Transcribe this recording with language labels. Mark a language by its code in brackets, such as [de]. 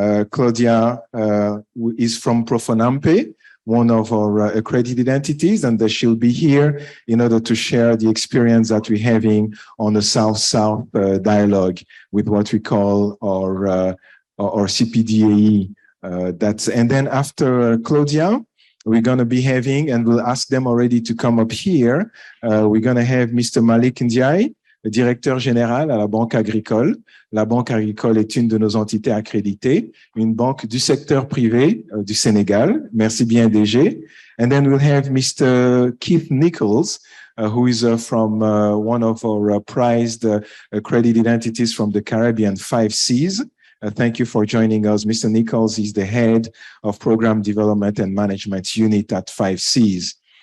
[en] Claudia is from Profonampe, one of our accredited entities, and she'll be here in order to share the experience that we're having on the South-South dialogue with what we call our CPDAE. And then after Claudia, we're going to be having, and we'll ask them already to come up here, we're going to have Mr. [fr] Malik Ndiaye, directeur général à la Banque Agricole. La Banque Agricole est une de nos entités accréditées, une banque du secteur privé du Sénégal. Merci bien, [en] DG. And then we'll have Mr. Keith Nichols, who is from one of our prized accredited entities from the Caribbean, 5Cs. Thank you for joining us. Mr. Nichols is the head of Program Development and Management Unit at 5Cs.